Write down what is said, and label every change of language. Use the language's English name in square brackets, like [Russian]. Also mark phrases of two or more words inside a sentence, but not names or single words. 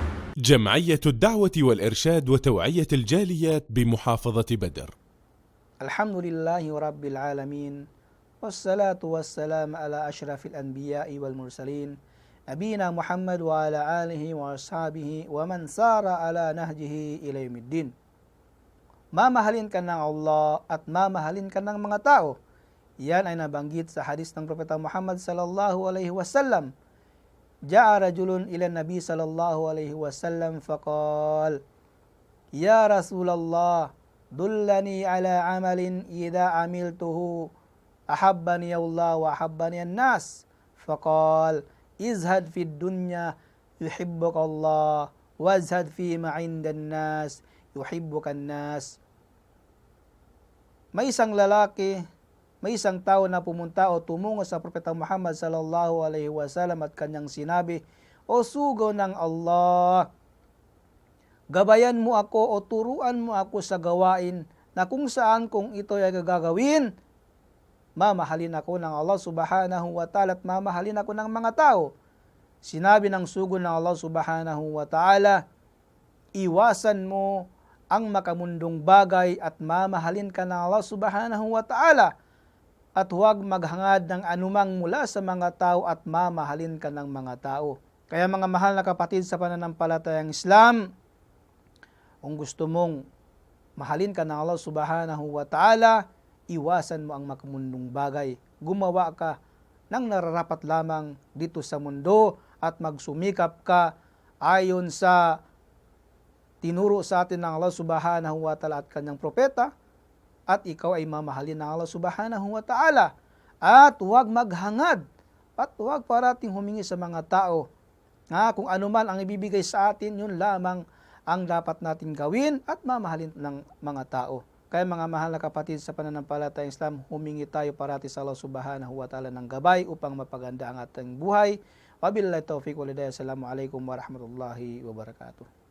[Arabic] جمعية الدعوة والإرشاد وتوعية الجاليات بمحافظة بدر. الحمد لله رب العالمين والصلاة والسلام على أشرف الأنبياء والمرسلين نبينا محمد وعلى آله وأصحابه ومن سار على نهجه إلى يوم الدين. [Filipino] Mamahalin ka ng Allah at mamahalin ka ng mga tao. Yan ay nabanggit sa hadis ng Propeta Muhammad [Arabic] صلى الله عليه وسلم. جاء رجل إلى النبي صلى الله عليه وسلم فقال، يا رسول الله، دلني على عمل إذا عملته أحبني الله وأحبني الناس. فقال، ازهد في الدنيا يحبك الله وازهد فيما عند الناس يحبك الناس. [Filipino] May isang lalaki, may isang tao na pumunta o tumungo sa Propeta Muhammad [Arabic] صلى الله عليه وسلم [Filipino] at kanyang sinabi, O sugo ng Allah, gabayan mo ako o turuan mo ako sa gawain na kung saan kung ito ay gagawin, mamahalin ako ng Allah [Arabic] سبحانه وتعالى [Filipino] at mamahalin ako ng mga tao. Sinabi ng sugo ng Allah [Arabic] سبحانه وتعالى, [Filipino] iwasan mo ang makamundong bagay at mamahalin ka ng Allah [Arabic] سبحانه وتعالى [Filipino] at huwag maghangad ng anumang mula sa mga tao at mamahalin ka ng mga tao. Kaya mga mahal na kapatid sa pananampalatayang Islam, kung gusto mong mahalin ka ng Allah [Arabic] سبحانه وتعالى, [Filipino] iwasan mo ang makamundong bagay. Gumawa ka ng nararapat lamang dito sa mundo at magsumikap ka ayon sa tinuro sa atin ng Allah [Arabic] سبحانه وتعالى [Filipino] at kanyang propeta, at ikaw ay mamahalin ng Allah [Arabic] سبحانه وتعالى. [Filipino] At huwag maghangad at huwag parating humingi sa mga tao. Kung ano man ang ibibigay sa atin, yun lamang ang dapat natin gawin at mamahalin ng mga tao. Kaya mga mahal na kapatid sa pananampalatayang Islam, humingi tayo parati sa Allah [Arabic] سبحانه وتعالى [Filipino] ng gabay upang mapaganda ang ating buhay. [Arabic] وبالله التوفيق والهداية. السلام عليكم ورحمة الله وبركاته.